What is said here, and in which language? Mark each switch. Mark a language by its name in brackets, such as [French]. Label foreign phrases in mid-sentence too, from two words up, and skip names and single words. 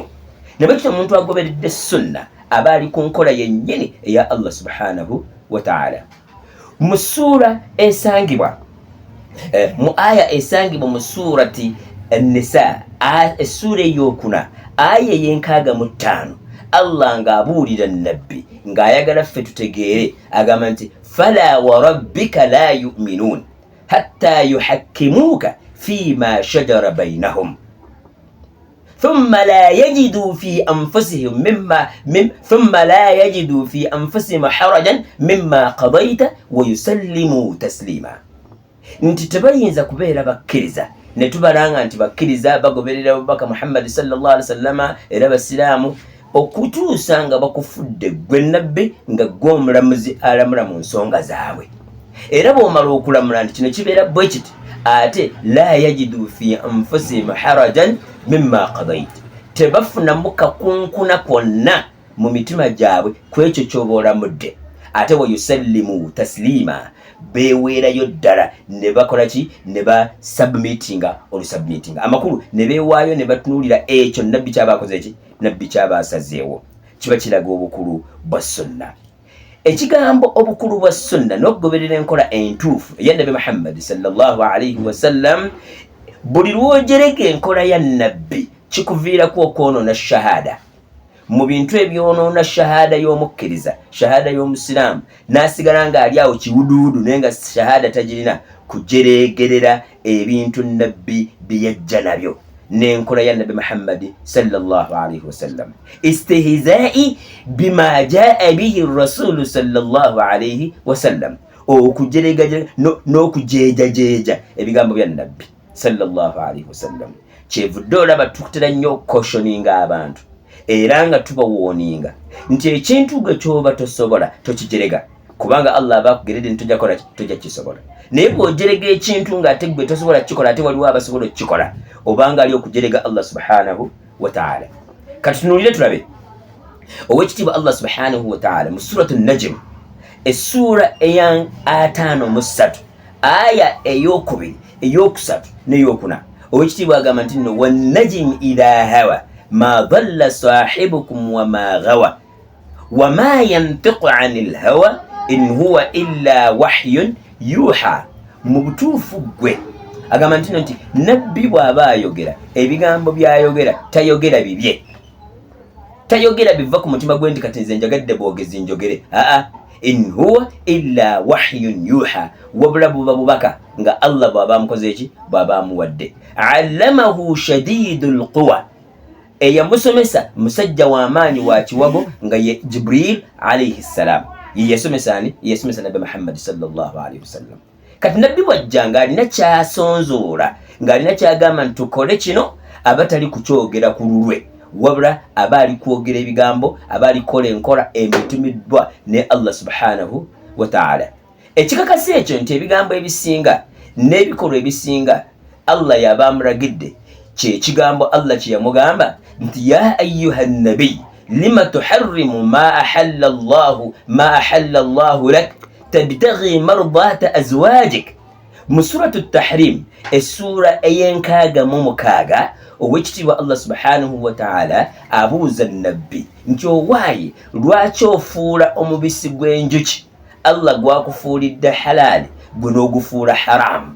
[Ganda] Nabakita omuntu agoberedde sunna aba ali ku nkola yennyini eya Allah [Arabic] سبحانه وتعالى. [Ganda] Mu ssuura esangibwa mu aya esangibwa mu [Arabic] سورة النساء [Ganda] essuura ey'okuna aya ey'e65 Allah ng'abuulira nabbi ng'ayagala ffe tutegeere agamba nti [Arabic] فلا وربك لا يؤمنون حتى يحكموك فيما شجر بينهم ثم لا يجدوا في أنفسهم حرجا مما قضيت ويسلموا تسليما. [Ganda] Nti tebayinza kubeera bakkiriza ne tubalanga nti bakkiriza bagoberera Abubakar Muhammad [Arabic] صلى الله عليه وسلم [Ganda] era basiraamu okutuusa nga bakufudde gwe nabbi nga gwe omulamuzi alamula mu nsonga zaabwe. Era bw'omala okulamula nti kino kibeera bwe kiti ate [Arabic] لا يجدوا في أنفسهم حرجا مما قضيت, [Ganda] tebafunamu kakunkuna kwonna mu mitima gyabwe ku ekyo ky'oba olamudde. Ate [Arabic] ويسلموا تسليما, [Ganda] beeweerayo ddala ne bakola ki, ne basubmitinga amakulu, ne beewaayo ne batunuulira ekyo nabbi kyaba akoze ki, nabbi kyaba asazeewo. Kiba kiraga obukulu bwa sunna. Ekigambo obukulu bwa sunna n'okugoberera enkola entuufu eya nabbi Muhammad [Arabic] صلى الله عليه وسلم, [Ganda] buli lw'ogereka enkola ya nabbi kikuviirako okwonoona shahada. Mu bintu ebyonoona shahada y'omukkiriza, shahada y'omusiraamu, n'asigala ng'ali awo kiwuduwudu naye nga shahada tagirina, kujereegerera ebintu nabbi bye yajja nabyo n'enkola ya nabbi Muhammad [Arabic] صلى الله عليه وسلم. استهزاء بما جاء به الرسول صلى الله عليه وسلم, [Ganda] okujereegerera n'okujeejajeeja ebigambo bya nabbi [Arabic] صلى الله عليه وسلم. [Ganda] Kyevudde olaba tukutera nnyo okukoshoninga abantu era nga tubawoninga nti ekintu gwe kyoba tosobola tokijerega, kubanga Allah aba akugeredde ntojja kola tojja kisobola. Naye bw'ojerega ekintu ng'ate gwe tosobola kikola ate waliwo abasobola okukikola, obanga ali okujerega Allah [Arabic] سبحانه وتعالى. [Ganda] Kati tunuulire tulabe owekitiibwa Allah [Arabic] سبحانه وتعالى [Ganda] mu [Arabic] سورة النجم [Ganda] essuura eya 53 aya ey'okubiri, ey'okusatu n'ey'okuna. Owekitiibwa agamba nti nno [Arabic] والنجم إذا هوى ما ضل صاحبكم وما غوى وما ينطق عن الهوى إن هو إلا وحي يوحى. [Ganda] Mu butuufu gwe agamba nti nabbi bw'aba ayogera ebigambo by'ayogera tayogera bibye, tayogera biva ku mutima gwe nti kati nze njagadde bwogezi njogere. [Arabic] إن هو إلا وحي يوحى, [Ganda] wabula buba bubaka nga Allah bw'aba amukoze eki, bw'aba amuwadde. [Arabic] علمه شديد القوى, [Ganda] eyamusomesa musajja w'amaanyi wa kiwago nga ye Jibril [Arabic] عليه السلام. [Ganda] Yeyasomesa ani? Yeyasomesa Nabbi Muhammad [Arabic] صلى الله عليه وسلم. [Ganda] Kati nabbi wajja ng'alina kyasonzoola, ng'alina kyagamba nti tukole kino, abatali kukyogera ku lulwe, wabula aba ali kwogera ebigambo, aba ali kukola enkola emitumiddwa ne Allah [Arabic] سبحانه وتعالى. [Ganda] Ekikakasi ekyo nti ebigambo ebisinga n'ebikolwa ebisinga Allah yaba amulagidde, kye kigambo Allah kye yamugamba nti [Arabic] يا أيها النبي لم تحرم ما أحل الله لك تبتغي مرضات أزواجك. [Ganda] Mu suratu Tahrim, essura ey'enkaaga mu mukaaga, owekitiibwa Allah [Arabic] سبحانه وتعالى [Ganda] abuuza nabbi nti owaayi lwaki ofuula omubisi gw'enjuki Allah gwakufuulidde halaali gwe n'ogufuula haramu?